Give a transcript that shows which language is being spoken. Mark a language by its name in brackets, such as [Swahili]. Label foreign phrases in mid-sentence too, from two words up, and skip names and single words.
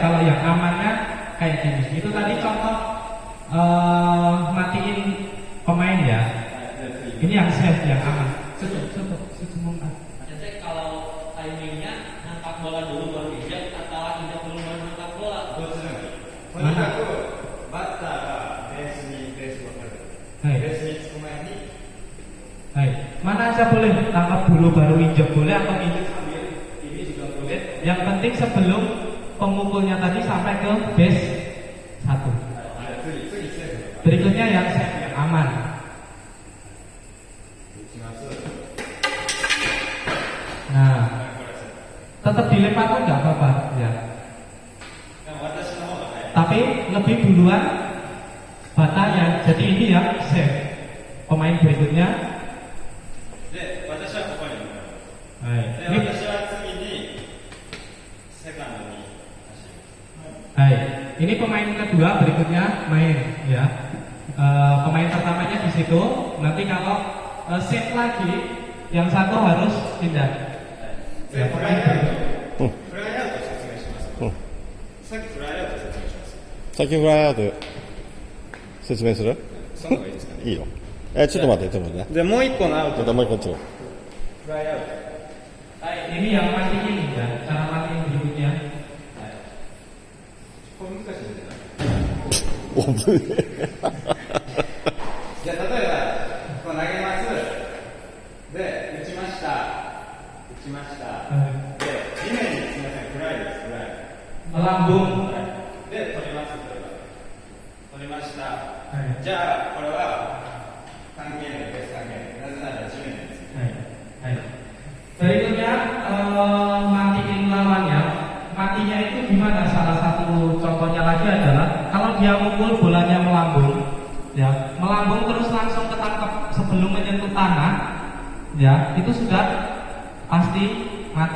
[Indonesian] Kalau yang amannya kayak gini. Itu tadi contoh matiin pemain ya. Ini yang safe, yang aman. Cukup. Jadi kalau timingnya nangkap bola dulu baru injak atau injak dulu baru nangkap bola. [Japanese] どっちでもいい。とにかくバッターがベースにベースを取る。はいベースにつく前に [Indonesian] Hai, mana aja boleh tangkap dulu baru injak boleh atau injak sambil ini juga boleh. Yang penting sebelum pemukulnya tadi sampai ke base 1. [Japanese] 次セーフ。 [Indonesian] Berikutnya yang safe, yang aman. [Japanese] 打ちます。 [Indonesian] Nah, tetap dilemparkan nggak apa-apa ya. [Japanese] でも私の方が早い。 [Indonesian] Tapi lebih duluan batanya. Jadi ini yang safe. Pemain berikutnya. [Japanese] で、私はここに向かう。 Hai. で、 [Indonesian] Ini, [Japanese] 私は次にセカンドに走る。 hai. [Indonesian] Ini pemain kedua berikutnya main ya. Pemain pertamanya di situ. Nanti kalau safe lagi, yang satu harus pindah. [Japanese] で、フライアウト。フライアウト説明します。うんさっきフライアウト説明します。先フライアウト説明するその方がいいですかね。いいよ。ちょっと待って、ちょっと待ってね。で、もう一個のアウト。ちょっともう一個ちょっと。フライアウト。 [Indonesian] Hai. Ini yang matiin ya. Cara matiin berikutnya. [Japanese] これ難しいんじゃない？おぶね。じゃあ例えばこう投げます。で打ちました。打ちました。 Hai. で地面にすみませんフライですフライ。 [Indonesian] Melambung. [Japanese] で取りますこれは。取りました。はいじゃあこれは関係ないベース関係ない。なぜなら地面です。 Hai. [Indonesian] Berikutnya matiin lawannya. Matinya itu gimana? Salah satu contohnya lagi adalah kalau dia mukul bolanya melambung, ya melambung terus langsung ketangkap sebelum menyentuh tanah, ya itu sudah pasti mati.